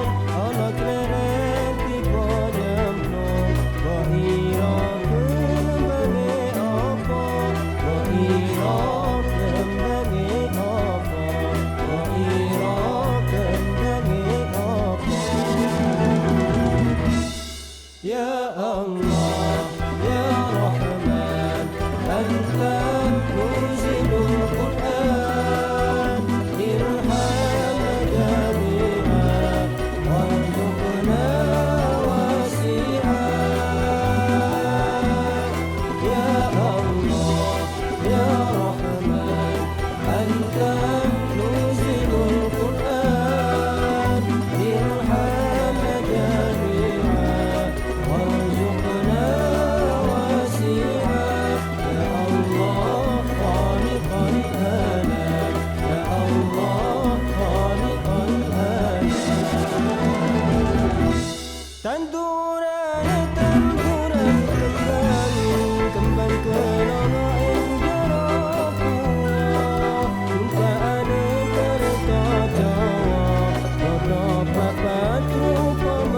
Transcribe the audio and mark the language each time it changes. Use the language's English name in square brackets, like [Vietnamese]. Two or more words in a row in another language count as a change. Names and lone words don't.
[Javanese] Ana cleret tiba nyemplung, mbok ira kembange apa. Mbok ira kembange apa. Mbok ira kembange apa. [Arabic] يا الله، يا رحمن، أنت منزل القرآن، ارحم جميعا، وارزقنا واسعا. يا الله، يا رحمن، أنت منزل القرآن، ارحم جميعا، وارزقنا واسعا. يا الله، خالق العالم، يا الله، خالق العالم. [Javanese] Tanduran kembang kelana ing jero kuah, tumpaane kereta Jawa, padha papat rupa